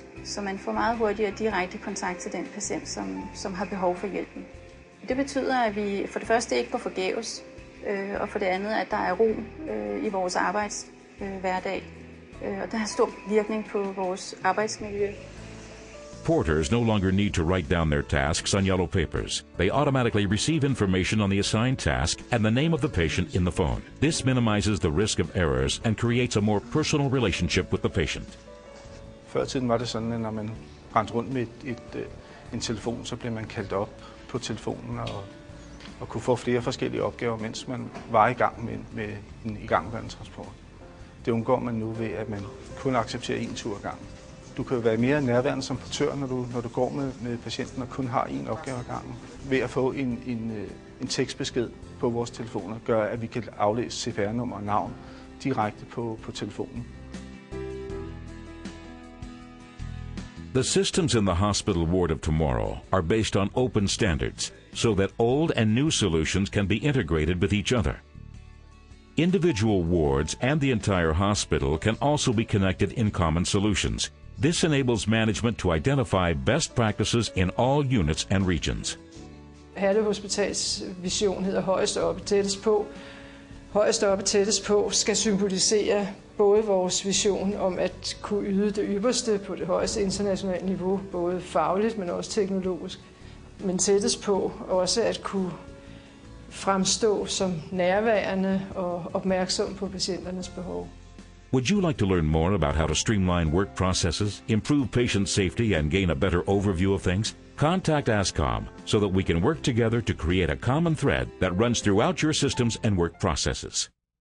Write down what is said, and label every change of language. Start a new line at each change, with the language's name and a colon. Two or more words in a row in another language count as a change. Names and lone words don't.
Danish: Så man får meget hurtigere direkte kontakt til den patient, som har behov for hjælpen. Det betyder, at vi for det første ikke går forgæves, og for det andet, at der er ro i vores arbejdshverdag. Og det har stor virkning på vores arbejdsmiljø.
English: Porters no longer need to write down their tasks on yellow papers. They automatically receive information on the assigned task and the name of the patient in the phone. This minimizes the risk of errors and creates a more personal relationship with the patient.
Danish: Før tiden var det sådan, at når man rendte rundt med en telefon, så blev man kaldt op på telefonen og kunne få flere forskellige opgaver, mens man var i gang med en igangværende transport. Det undgår man nu ved, at man kun accepterer én tur ad gangen. Du kan være mere nærværende som portør, når du går med patienten og kun har én opgave ad gangen. Ved at få en tekstbesked på vores telefoner, gør, at vi kan aflæse CPR-nummer og navn direkte på telefonen.
English: The systems in the hospital ward of tomorrow are based on open standards. so that old and new solutions can be integrated with each other. Individual wards and the entire hospital can also be connected in common solutions. This enables management to identify best practices in all units and regions.
Danish: Herlev Hospitals vision hedder højest oppe, tættest på. Højest oppe, tættest på skal symbolisere både vores vision om at kunne yde det ypperste på det højeste internationale niveau, både fagligt, men også teknologisk. Men tættest på også at kunne fremstå som nærværende og opmærksom på patienternes behov.
English: Would you like to learn more about how to streamline work processes, improve patient safety, and gain a better overview of things? Contact ASCOM so that we can work together to create a common thread that runs throughout your systems and work processes.